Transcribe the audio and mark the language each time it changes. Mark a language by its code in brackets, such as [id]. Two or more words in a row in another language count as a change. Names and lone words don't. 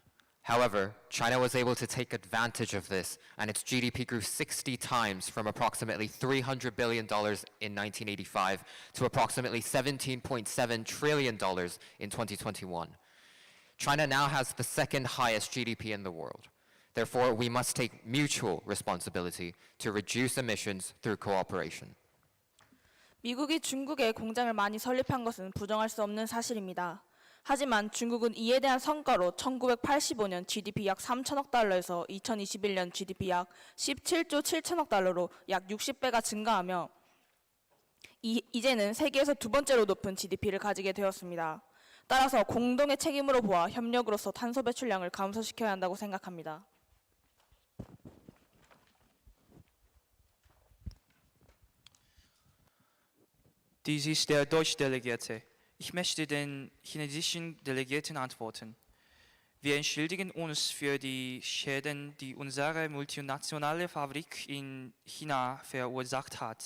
[en] However, China was able to take advantage of this, and its GDP grew 60 times from approximately $300 billion in 1985 to approximately $17.7 trillion in 2021. China now has the second highest GDP in the world. Therefore, we must take mutual responsibility to reduce emissions through cooperation. [ko] 미국이 중국에 공장을 많이 설립한 것은 부정할 수 없는 사실입니다. 하지만 중국은 이에 대한 성과로 1985년 GDP 약 3천억 달러에서 2021년 GDP 약 17조 7천억 달러로 약 60배가 증가하며 이제는 세계에서 두 번째로 높은 GDP를 가지게 되었습니다. 따라서 공동의 책임으로 보아 협력으로서 탄소 배출량을 감소시켜야 한다고 생각합니다. [de] Dies ist der deutsche Delegierte. Ich möchte den chinesischen Delegierten antworten. Wir entschuldigen uns für die Schäden, die unsere multinationale Fabrik in China verursacht hat.